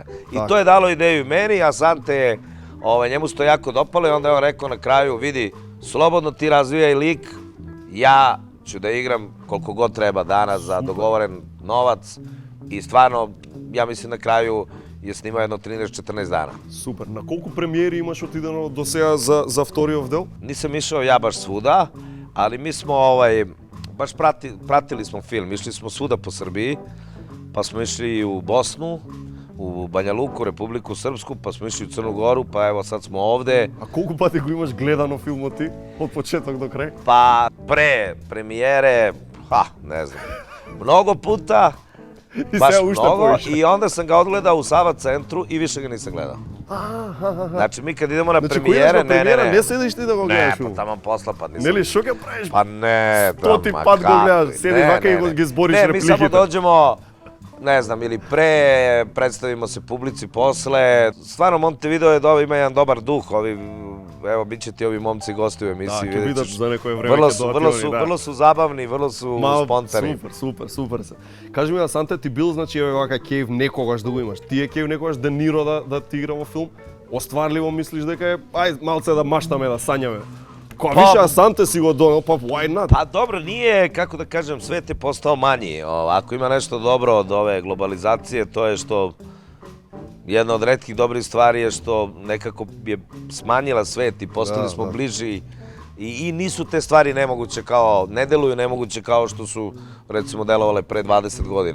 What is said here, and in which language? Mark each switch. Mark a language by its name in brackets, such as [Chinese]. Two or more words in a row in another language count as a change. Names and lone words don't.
[Serbian] I to je dalo ideju meni, a Asante je, njemu se to jako dopalo i onda je on rekao na kraju, vidi, slobodno ti razvijaj lik, ja ću da igram koliko god treba dana za dogovoren novac i stvarno, ja mislim na kraju je snimao jedno 13-14 dana. [Macedonian] Супер. На колку премиери имаш отидено до сега за вториот дел? [Serbian] Nisam išao ja baš svuda, ali mi smo baš pratili smo film, išli smo svuda po Srbiji, pa smo išli u Bosnu, u Banja Luku, Republiku Srpsku, pa smo išli u Crnu Goru, pa evo sad smo ovde. [Macedonian] A колку пати го имаш гледано филмот ти од почеток до крај? [Serbian] Pa pre premijere, ne znam, mnogo puta, baš mnogo, i onda sam ga odgledao u Sava centru i više ga nisam gledao. Znači mi kad idemo na premijere, [Macedonian] ne sediš ti da go gledaš film? [Serbian] Ne, pa tamo posla pa nisam. [Macedonian] Neli, što ga praviš? [Serbian] Pa ne, [Macedonian] Stoti pad go gledaš, sediš vaka i ga zboriš replikite. [Serbian] Ne, mi samo dođemo, ne znam, ili pre, predstavimo se publici posle. Stvarno, Montevideo ima jedan dobar duh, evo, bit će ti ovi momci gosti u emisiji. Da, vidiš za nekoje vreme vrlo su zabavni, vrlo su spontani. [Macedonian] Супер. Кажи ми, Асанте, ти бил, значи, вака кејв некогаш да го имаш. Ти е кејв некогаш Де Ниро да ти игра во филм? Остварливо мислиш дека е, ај, малце да маштаме, да санјаме? Кога више Асанте си го донел, па [English] why not? [Serbian] Pa dobro, nije, kako da kažem, svet je postao manji. Ako ima nešto dobro od ove globalizacije, to je što jedna od retkih dobrih stvari je što nekako je smanjila svet i postali smo bliži i nisu te stvari nemoguće ne deluju nemoguće kao što su recimo delovale pre 20 godina.